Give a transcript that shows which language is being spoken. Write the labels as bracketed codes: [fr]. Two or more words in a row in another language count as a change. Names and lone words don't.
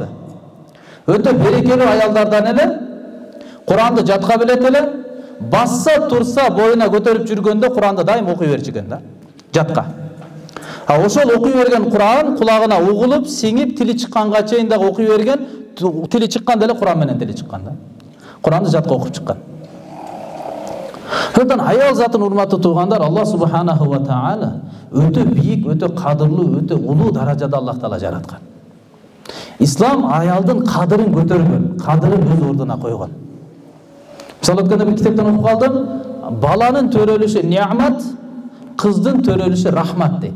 [ky] Өтө берекелүү аялдардан эле, Кур'анды жатка билет эле, басса турса боюна көтөрүп жүргөндө Кур'анды дайым окуй берчүкен да, жатка. Ошол окуй берген Кур'ан кулагына угулуп, сиңип, тили чыкканга чейин дагы окуй берген, тили чыкканда эле Кур'ан менен тили чыккан да. Кур'анды жатка окуп чыккан. Ошондон аял затын урматтуу туугандар, [ar] الله سبحانه وتعالى [ky] өтө бийик, өтө кадырлуу, өтө улуу даражада Аллах таала жараткан. Ислам аялдын кадырын көтөргөн, кадырын өз ордуна койгон. Мисалы өткөндө бир китептен окуп калдым, баланын төрөлүшү неамат, кыздын төрөлүшү рахмат дейт.